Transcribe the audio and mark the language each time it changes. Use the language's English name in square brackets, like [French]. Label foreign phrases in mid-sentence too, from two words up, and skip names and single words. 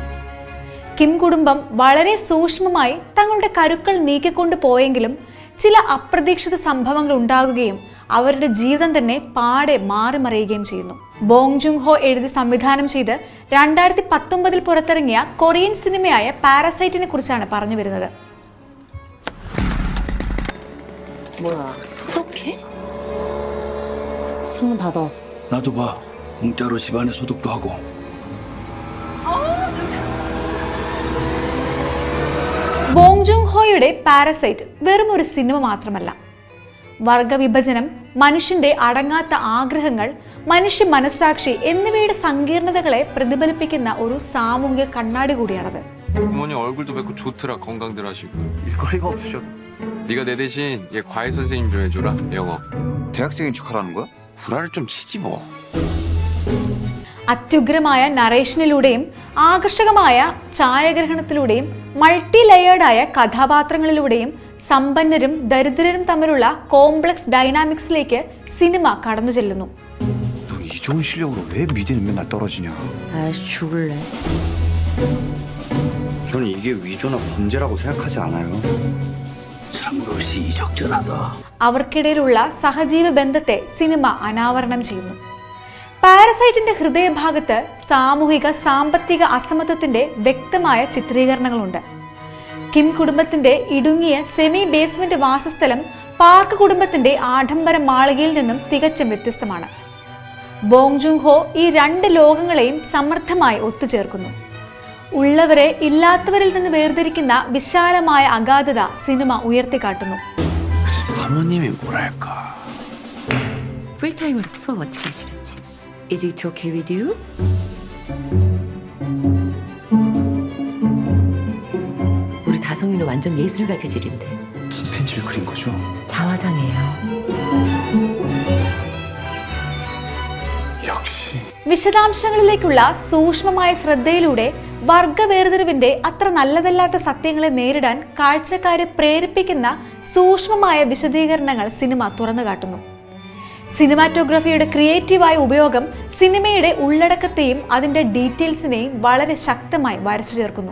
[Malayalam] കിം കുടുംബം വളരെ സൂക്ഷ്മമായി തങ്ങളുടെ കരുക്കൾ നീക്കിക്കൊണ്ട് പോയെങ്കിലും ചില അപ്രതീക്ഷിത സംഭവങ്ങൾ ഉണ്ടാകുകയും അവരുടെ ജീവിതം തന്നെ പാടെ മാറിമറിയുകയും ചെയ്യുന്നു. ബോങ് ജുങ് ഹോ എഴുതി സംവിധാനം ചെയ്ത് 2019 പുറത്തിറങ്ങിയ കൊറിയൻ സിനിമയായ പാരസൈറ്റിനെ കുറിച്ചാണ് പറഞ്ഞു വരുന്നത്. [Korean] 뭐야, 소독해? 창문 닫아. 나도 봐. 공짜로 집안에 소독도 하고. [Malayalam] ബോങ് ജുങ് ഹോയുടെ പാരസൈറ്റ് വെറും ഒരു സിനിമ മാത്രമല്ല. വർഗവിഭജനം, മനുഷ്യന്റെ അടങ്ങാത്ത ആഗ്രഹങ്ങൾ, മനുഷ്യ മനസ്സാക്ഷി എന്നിവയുടെ സങ്കീർണതകളെ പ്രതിഫലിപ്പിക്കുന്ന ഒരു സാമൂഹിക കണ്ണാടി കൂടിയാണത്. [Korean] 부모님 얼굴도 뵙고 좋더라. 건강들 하시고. 일거리가 없으셔. 네가 내 대신 얘 과외 선생님 좀 해줘라. 영어. 대학생인 척하라는 거야? 불화를 좀 치지 뭐. [Malayalam] അത്യുഗ്രമായ നറേഷനിലൂടെയും ആകർഷകമായ ഛായാഗ്രഹണത്തിലൂടെയും [English] multi layered [Malayalam] കഥാപാത്രങ്ങളിലൂടെയും സമ്പന്നരും ദരിദ്രരും തമ്മിലുള്ള [English] complex dynamics [Malayalam] സിനിമ കടന്നു ചെല്ലുന്നു. [Korean] 너 이 좋은 실력으로 왜 미대는 맨날 떨어지냐? 아이씨, 죽을래. 저는 이게 위조나 범죄라고 생각하지 않아요. 참으로 시의적절하다. [Malayalam] അവർക്കിടയിലുള്ള സഹജീവ ബന്ധത്തെ സിനിമ അനാവരണം ചെയ്യുന്നു. പാരസൈറ്റിന്റെ ഹൃദയഭാഗത്ത് സാമൂഹിക സാമ്പത്തിക അസമത്വത്തിന്റെ വ്യക്തമായ ചിത്രീകരണങ്ങളുണ്ട്. കിം കുടുംബത്തിന്റെ ഇടുങ്ങിയ [English] semi basement [Malayalam] വാസസ്ഥലം പാർക്ക് കുടുംബത്തിന്റെ ആഡംബര മാളികയിൽ നിന്നും തികച്ചും വ്യത്യസ്തമാണ്. ബോങ് ജുങ് ഹോ ഈ രണ്ട് ലോകങ്ങളെയും സമർത്ഥമായി ഒത്തുചേർക്കുന്നു. ഉള്ളവരെ ഇല്ലാത്തവരിൽ നിന്ന് വേർതിരിക്കുന്ന വിശാലമായ അഗാധത സിനിമ ഉയർത്തിക്കാട്ടുന്നു. [Korean] 사모님이 뭐랄까. 풀타임으로 수업 어떻게 하시는지. [English] Is it okay with you? [Korean] 우리 다송이는 완전 예술가 재질인데. 침팬지를 그린 거죠? 자화상이에요. 역시. [Malayalam] വിശദാംശങ്ങളിലേക്കുള്ള സൂക്ഷ്മമായ ശ്രദ്ധയിലൂടെ വർഗവേർതിരിവിന്റെ അത്ര നല്ലതല്ലാത്ത സത്യങ്ങളെ നേരിടാൻ കാഴ്ചക്കാരെ പ്രേരിപ്പിക്കുന്ന സൂക്ഷ്മമായ വിശദീകരണങ്ങൾ സിനിമ തുറന്നു കാട്ടുന്നു. [English] cinematography creative [Malayalam] ഉപയോഗം സിനിമയുടെ ഉള്ളടക്കത്തെയും അതിന്റെ ഡീറ്റെയിൽസിനെയും വളരെ ശക്തമായി വരച്ചു ചേർക്കുന്നു.